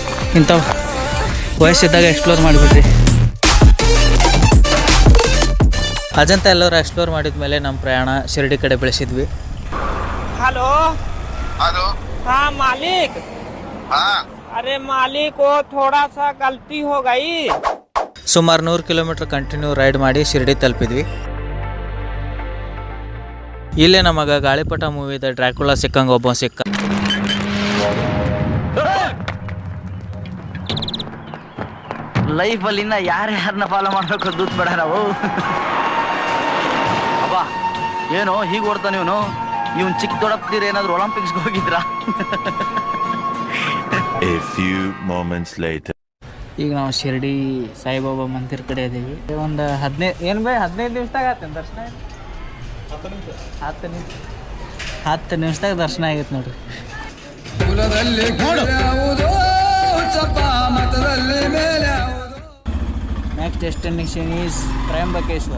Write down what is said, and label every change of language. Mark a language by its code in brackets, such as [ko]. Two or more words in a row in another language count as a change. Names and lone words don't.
[kn] ಇಂಥವು ವಯಸ್ಸಿದ್ದಾಗ ಎಕ್ಸ್ಪ್ಲೋರ್ ಮಾಡಿಬಿಟ್ರಿ. ಅಜಂತ ಎಲ್ಲರೂ ಎಕ್ಸ್ಪ್ಲೋರ್ ಮಾಡಿದ ಮೇಲೆ ನಮ್ಮ ಪ್ರಯಾಣ ಶಿರಡಿ ಕಡೆ ಬೆಳೆಸಿದ್ವಿ. [hi] हेलो हेलो हाँ मालिक. हाँ अरे मालिक वो थोड़ा सा गलती हो गई. [kn] ಸುಮಾರು 100 ಕಿಲೋಮೀಟ್ರ್ [en] continue ride [kn] ಮಾಡಿ ಶಿರಡಿ ತಲುಪಿದ್ವಿ. ಇಲ್ಲೇ ನಮಗೆ ಗಾಳಿಪಟ ಮೂವಿದ ಡ್ರ್ಯಾಕುಲಾ ಸಿಕ್ಕಂಗೆ ಒಬ್ಬ ಸಿಕ್ಕ. ಲೈಫಲ್ಲಿ ಇನ್ನ ಯಾರ್ಯಾರನ್ನ ಫಾಲೋ ಮಾಡ್ಬೇಕು ದೂತ್ ಬೇಡ ನಾವು. ಅಬ್ಬ ಏನೋ ಹೀಗೆ ಓಡ್ತಾನೆ ಇವನು ಚಿಕ್ಕ ದೊಡ್ಡಪ್ತೀರ ಏನಾದ್ರು ಒಲಿಂಪಿಕ್ಸ್ಗೆ ಹೋಗಿದ್ರಾ? [en] A few moments later. [kn] ಈಗ ನಾವು ಶಿರಡಿ ಸಾಯಿಬಾಬಾ ಮಂದಿರ ಕಡೆ ಇದ್ದೀವಿ. ಒಂದು 15 ನಿಮಿಷದಾಗ ಆತೇನು ದರ್ಶನ? 10 ನಿಮಿಷದಾಗ ದರ್ಶನ ಆಗೈತೆ ನೋಡ್ರಿ. [en] next destination is ತ್ರಯಂಬಕೇಶ್ವರ್.